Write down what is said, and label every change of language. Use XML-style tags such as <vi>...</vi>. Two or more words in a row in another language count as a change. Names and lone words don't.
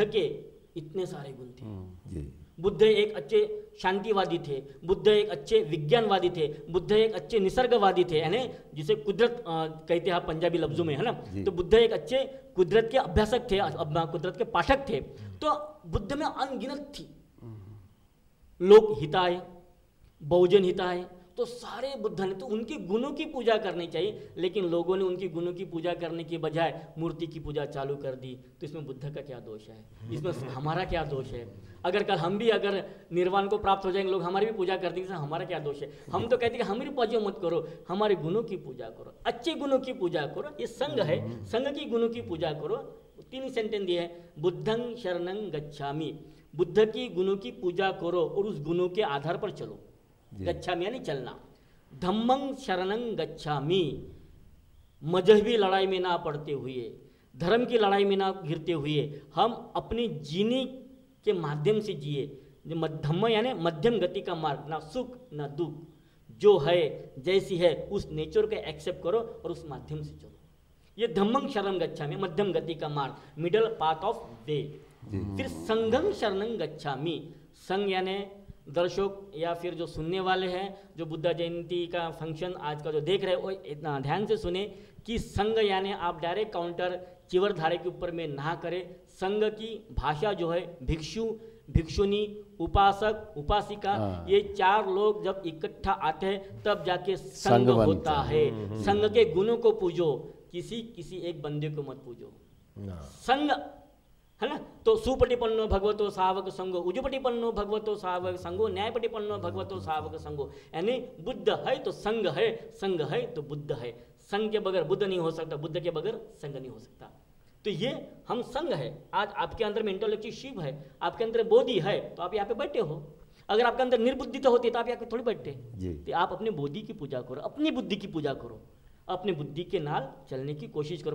<hi>तो बुद्ध के इतने सारे गुण थे। बुद्ध एक अच्छे शांतिवादी थे, बुद्ध एक अच्छे विज्ञानवादी थे, बुद्ध एक अच्छे निसर्गवादी थे, यानी जिसे कुदरत कहते हैं पंजाबी लफ्जों में, है ना। तो बुद्ध एक अच्छे कुदरत के अभ्यासक थे, कुदरत के पाठक थे। तो बुद्ध में अनगिनत थी</hi> <pi>लोक हिताय, बहुजन हिताय,</pi> <hi>तो सारे बुद्ध ने, तो उनके गुणों की पूजा करनी चाहिए, लेकिन लोगों ने उनकी गुणों की पूजा करने की बजाय मूर्ति की पूजा चालू कर दी। तो इसमें बुद्ध का क्या दोष है, इसमें हमारा क्या दोष है? अगर कल हम भी अगर निर्वाण को प्राप्त हो जाएंगे, लोग हमारी भी पूजा कर देंगे, हमारा क्या दोष है? हम तो कहते हैं हमारी पूजा मत करो, हमारे गुणों की पूजा करो, अच्छे गुणों की पूजा करो। ये संघ है, संघ की गुणों की पूजा करो। 3 सेंटेंस दिए हैं,</hi> <pi>बुद्धं शरणं गच्छामि,</pi> <hi>बुद्ध की गुणों की पूजा करो और उस गुणों के आधार पर चलो। गच्छामि यानी चलना।</hi> <pi>धम्मं शरणं गच्छामि,</pi> <hi>मजहबी लड़ाई में ना पड़ते हुए, धर्म की लड़ाई में ना घिरते हुए, हम अपने जीने के माध्यम से जिए। धम्म यानी मध्यम गति का मार्ग, ना सुख ना दुख, जो है जैसी है उस नेचर को एक्सेप्ट करो और उस माध्यम से चलो।</hi> <pi>ये धम्मं शरणं गच्छामि,</pi> <hi>मध्यम गति का मार्ग,</hi> <en>middle path of way.</en> <pi>फिर संघं शरणं गच्छामि,</pi> <hi>संघ यानी दर्शक या फिर जो सुनने वाले हैं, जो बुद्ध जयंती का फंक्शन आज का जो देख रहे हैं, वो इतना ध्यान से सुने कि संघ यानी आप</hi> <en>direct counter</en> <hi>चिवर धारे के ऊपर में ना करें। संघ की भाषा जो है भिक्षु, भिक्षुनी, उपासक, उपासिका, ये 4 लोग जब इकट्ठा आते हैं तब जाके संघ होता है। संघ के गुणों को पूजो, किसी एक बंदे को मत पूजो। संघ है ना।</hi> <pi>तो सुपटिपन्नो भगवतो सावक संगो, उजुपटिपन्नो भगवतो सावक संगो, न्यायपटिपन्नो भगवतो सावक संगो।</pi> <hi>यानी बुद्ध है तो संघ है, संघ है तो बुद्ध है। संघ के बगैर बुद्ध नहीं हो सकता, बुद्ध के बगैर संघ नहीं हो सकता। तो ये हम संघ है। आज आपके अंदर में इंटेलेक्चुअल शिव है, आपके अंदर बोधि है, तो आप यहाँ पे बैठे हो। अगर आपके अंदर निर्बुद्धि तो होती तो आप यहाँ पे थोड़ी बैठते। तो आप अपने बोधि की पूजा करो, अपनी बुद्धि की पूजा करो, अपने बुद्धि के नाल चलने की कोशिश करो।</hi>